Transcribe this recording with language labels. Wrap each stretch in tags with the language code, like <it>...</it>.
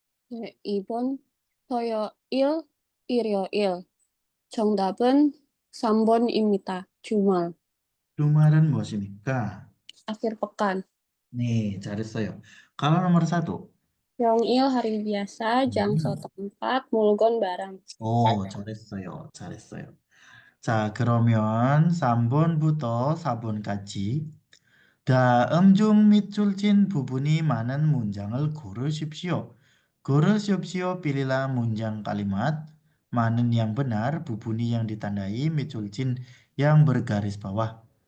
<ko>네, 2번 토요일 일요일. 정답은 3번입니다. 주말. 주말은 무엇입니까?</ko> <id>아khir pekan. nih,</id> <ko>잘했어요.</ko> <id>Kalau nomor satu. 평일 hari biasa, 장소 tempat, 물건 barang.</id> <ko>오, 잘했어요. 잘했어요. 자, 그러면 3번부터 4번까지 다음 중 밑줄 친 부분이 많은 문장을 고르십시오. 고르십시오.</ko> <id>Pilihlah 문장 kalimat 많은 yang benar, 부분이 yang ditandai, 밑줄 친 yang bergaris bawah.</id>